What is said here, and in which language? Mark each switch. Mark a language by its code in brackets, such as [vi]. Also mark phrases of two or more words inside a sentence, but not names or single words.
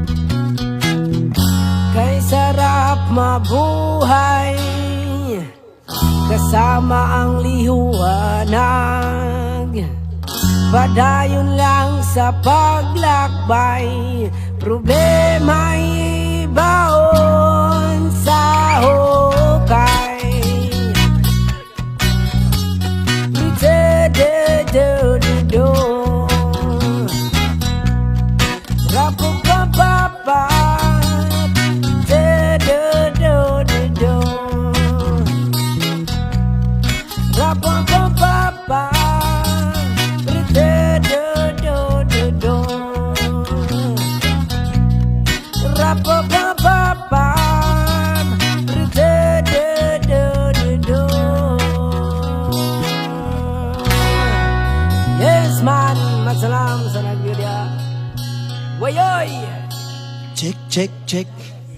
[tl] Kay sarap mabuhay kasama ang liwanag, padayon lang sa paglakbay, problema'y baon sa hukay. Do-do-do-do, rap-a-pa-pa-pa, do-do-do-do-do, rap-a-pa-pa-pa, do-do-do-do-do, rap-a-pa-pa-pa, do-do-do-do-do. [en] Yes man, [tsg] magsalam sa nagbiya. Wayoy! [en] Check, check, check.